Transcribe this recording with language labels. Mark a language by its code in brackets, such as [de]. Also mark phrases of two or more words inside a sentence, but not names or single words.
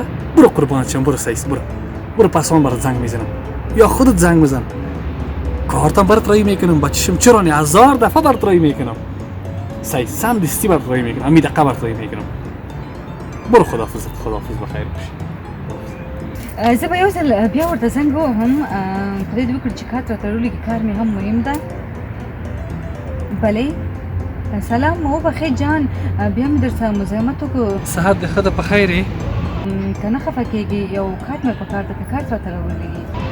[fa] برو قربانت شم برو سیس برو پسان برات زنگ میزنم یا خودت زنگ بزن کارتم برات رایی میکنم بچشم چرا نه 1000 دفعه برات رایی میکنم سیس سم دستی برات رایی میکنم امی دقیقه برات رایی میکنم برو خداحافظ بخیر باشی [ps] زه به یو ځل بیا ورته زنګ ووهم خدای دې وکړي چې کار راته راولېږي کار مې هم مهم ده بلې سلام وبخې جان بیا مې درته مزاحمت وکړو صحت دې ښه ده په خیر یې ته نه خفه کېږي یو کارت مې په کار ده که کارت راته راولېږي